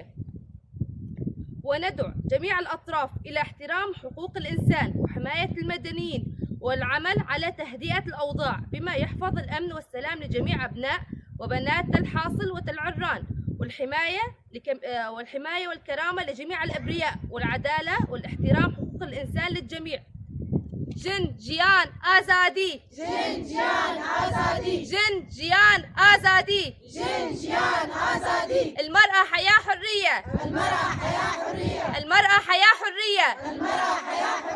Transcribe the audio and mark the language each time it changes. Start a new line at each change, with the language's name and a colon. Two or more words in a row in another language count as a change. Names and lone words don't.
Arabic: وندعو جميع الأطراف إلى احترام حقوق الإنسان وحماية المدنيين والعمل على تهدئة الأوضاع بما يحفظ الأمن والسلام لجميع أبناء وبنات تل حاصل وتل عران، والحماية والكرامة لجميع الأبرياء، والعدالة والاحترام حقوق الإنسان للجميع.
Kurdish: جن جيان آزادي، جن جيان آزادي، جن جيان آزادي، جن جيان آزادي.
Arabic: المرأة حياة حرية، المرأة حياة حرية، المرأة حياة حرية، المرأة حياة حرية.